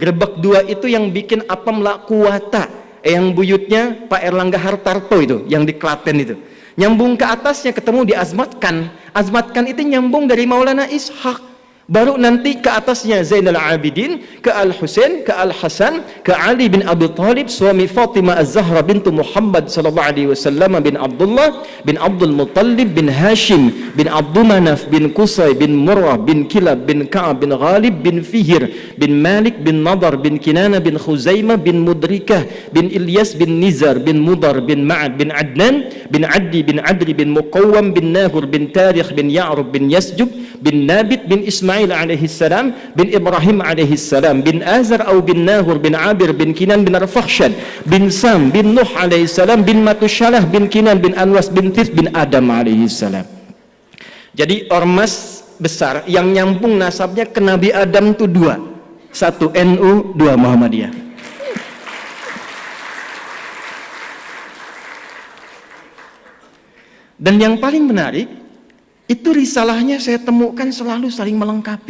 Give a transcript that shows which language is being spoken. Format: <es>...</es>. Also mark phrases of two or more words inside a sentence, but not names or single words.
<id>Gerbek 2 itu yang bikin apem la kuwata, yang buyutnya Pak Erlangga Hartarto itu, yang di Klaten itu. Nyambung ke atasnya ketemu di Azmatkan. Azmatkan itu nyambung dari Maulana Ishaq. Baru nanti ke atasnya Zainal Abidin, ke Al-Husain, ke Al-Hasan, ke Ali bin Abi Thalib, suami Fatimah Az-Zahra bintu Muhammad</id> <ar>صلى الله عليه وسلم,</ar> <id>bin Abdullah bin Abdul Muttalib bin Hashim bin Abdul Manaf bin Qusay bin Murrah bin Kilab bin Ka'ab bin Ghalib bin Fihir bin Malik bin Nadar bin Kinana bin Khuzaimah bin Mudrikah bin Ilyas bin Nizar bin Mudar bin Ma'ad bin Adnan bin Addi bin Adri bin Muqawwam bin Nahur bin Tarikh bin Ya'rub bin Yasjub bin Nabit bin Ismail</id> <ar>عليه السلام</ar> <id>bin Ibrahim</id> <ar>عليه السلام</ar> <id>bin Azar atau bin Nahur bin Abir bin Kinan bin Arfakhshad bin Sam bin Nuh</id> <ar>عليه السلام</ar> <id>bin Matushalah bin Kinan bin Anwas bin Tif bin Adam</id> <ar>عليه السلام.</ar> <id>Jadi ormas besar yang nyambung nasabnya ke Nabi Adam itu 2. 1 NU, 2 Muhammadiyah. Dan yang paling menarik, itu risalahnya saya temukan selalu saling melengkapi.</id>